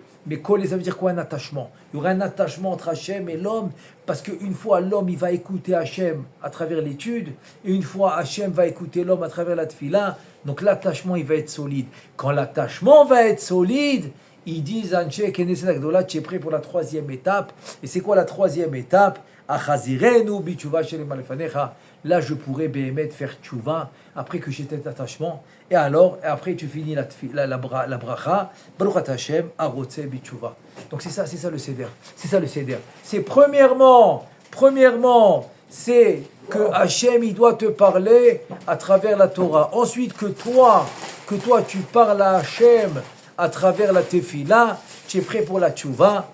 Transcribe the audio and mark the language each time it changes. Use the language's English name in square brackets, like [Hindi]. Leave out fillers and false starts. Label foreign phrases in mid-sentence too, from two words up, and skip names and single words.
[French] Mais coller, ça veut dire quoi un attachement? Il y aura un attachement entre Hachem et l'homme, parce qu'une fois l'homme, il va écouter Hachem à travers l'étude, et une fois Hachem va écouter l'homme à travers la tefila, donc l'attachement, il va être solide. Quand l'attachement va être solide, ils disent, Anche Knesset Agdola, tu es prêt pour la troisième étape. Et c'est quoi la troisième étape? [Hebrew] Achazirenu bitshuva shelema lefanecha. [French] Là, je pourrais béhémet faire tchouva après que j'ai cet attachement. Et après, tu finis la bracha. [Hebrew] Baruch Ata Hashem, arotse bitshuva. [French] Donc c'est ça le seder. C'est ça le seder. C'est premièrement, c'est que Hashem, il doit te parler à travers la Torah. Ensuite, que toi, tu parles à Hashem à travers la tefila. Tu es prêt pour la tchouva.